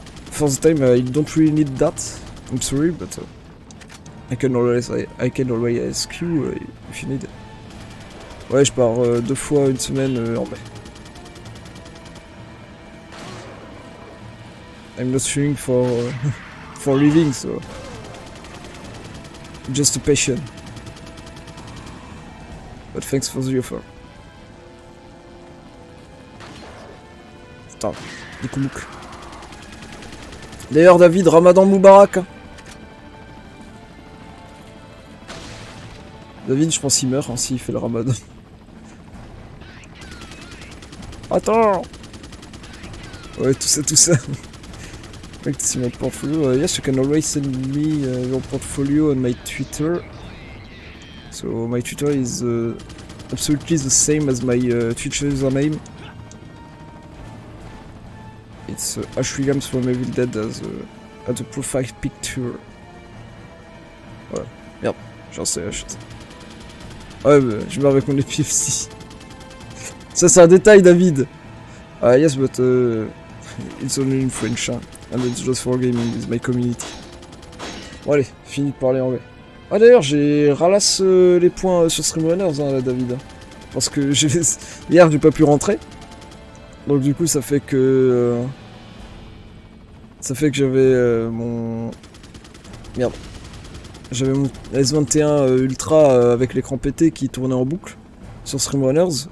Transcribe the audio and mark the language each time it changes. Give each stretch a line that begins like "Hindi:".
English: For the time, I don't really need that. I'm sorry, but I can always ask you if you need.
French: Ouais, je pars 2 fois une semaine en mai.
English: I'm not shooting for for living, so just a passion. But thanks for the offer.
French: Putain, du coup, d'ailleurs, David, Ramadan Moubarak. David, je pense qu'il meurt hein, s'il fait le Ramadan. Attends. Ouais, tout ça.
English: Practice my portfolio. Yes, you can always send me your portfolio on my Twitter. So my Twitter is absolutely the same as my Twitch username. It's Ash Williams from Evil Dead as the profile picture.
French: Voilà. Merde, j'en sais, achète. Ouais, bah, je meurs avec mon EPFC. Ça, c'est un détail, David.
English: Yes, but it's only in French, hein, and it's just for gaming with my community.
French: Bon, allez, fini de parler anglais. Ah, d'ailleurs, j'ai ralasse les points sur Streamrunners, hein, là, David. Hein, parce que hier, j'ai pas pu rentrer. Donc, du coup, ça fait que. J'avais mon. Merde. J'avais mon S21 Ultra avec l'écran pété qui tournait en boucle sur Streamrunners.